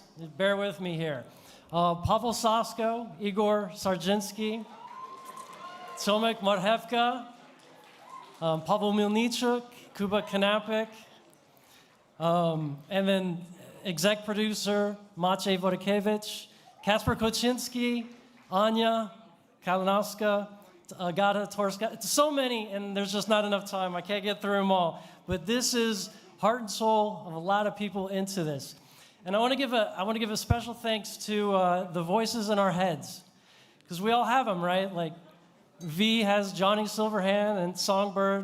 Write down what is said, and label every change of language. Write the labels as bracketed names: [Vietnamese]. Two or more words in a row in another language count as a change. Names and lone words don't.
[English] Bear with me here. Pavel Sasko, Igor Sarjinsky, Tomek Marhevka, Pavel Milnichuk, Kuba Kanapik, and then exec producer Maciej Wodkiewicz, Kasper Koczynski, Anya Kalinowska, Agata Torska. So many, and there's just not enough time. I can't get through them all. But this is heart and soul of a lot of people into this. And I want to give a special thanks to the voices in our heads, because we all have them, right? Like V has Johnny Silverhand and Songbird.